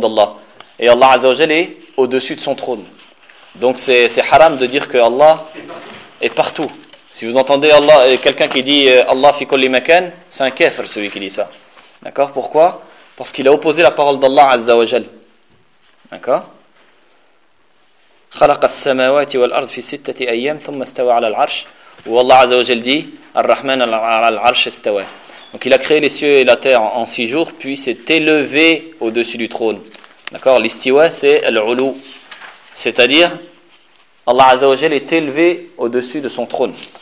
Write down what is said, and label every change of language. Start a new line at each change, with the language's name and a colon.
French: Le trône d'Allah. Et Allah Azzawajal est au-dessus de son trône. Donc c'est haram de dire que Allah est partout. Si vous entendez Allah, quelqu'un qui dit
Arabic: Allah fi kulli makan,
French: c'est un kafir celui qui dit ça. D'accord? Pourquoi? Parce qu'il a opposé la parole d'Allah Azzawajal. D'accord?
Arabic: خلق السماوات والأرض في ستة أيام ثم استوى على العرش.
French: Où Allah Azzawajal dit
Arabic: الرحمن العرش استوى.
French: Donc il a créé les cieux et la terre en six jours, puis s'est élevé au-dessus du trône. D'accord? L'istiwa, c'est l'ulou. C'est-à-dire, Allah Azza wa Jal est élevé au-dessus de son trône.